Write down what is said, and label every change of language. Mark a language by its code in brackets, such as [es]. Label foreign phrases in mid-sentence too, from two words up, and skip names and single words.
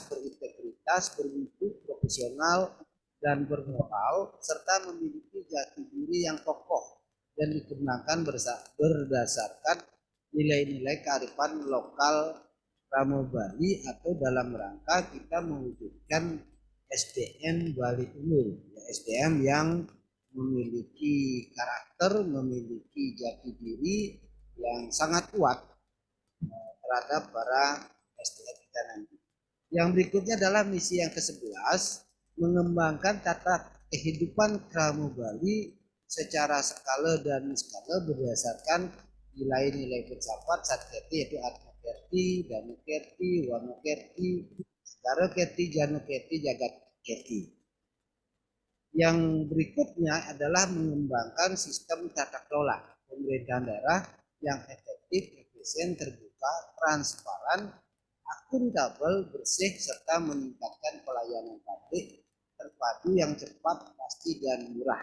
[id] berintegritas, bermutu, profesional, dan bermoral, serta memiliki jati diri yang kokoh dan dikembangkan berdasarkan nilai-nilai kearifan lokal Ramo Bali, atau dalam rangka kita mewujudkan SDM Bali Unggul, SDM yang memiliki karakter, memiliki jati diri yang sangat kuat terhadap para SDM kita nanti. Yang berikutnya adalah misi yang ke-11, mengembangkan tata kehidupan Kramo Bali secara skala dan skala berdasarkan nilai-nilai filsafat Satyati, yaitu Atma Kerti, Danu Kerti, Wano Kerti, Skara Kerti, Jano Kerti, Jagat Kerti. Yang berikutnya adalah mengembangkan sistem tata kelola pemerintahan daerah yang efektif, efisien, terbuka, transparan, akuntabel, bersih, serta meningkatkan pelayanan publik terpadu yang cepat, pasti, dan murah.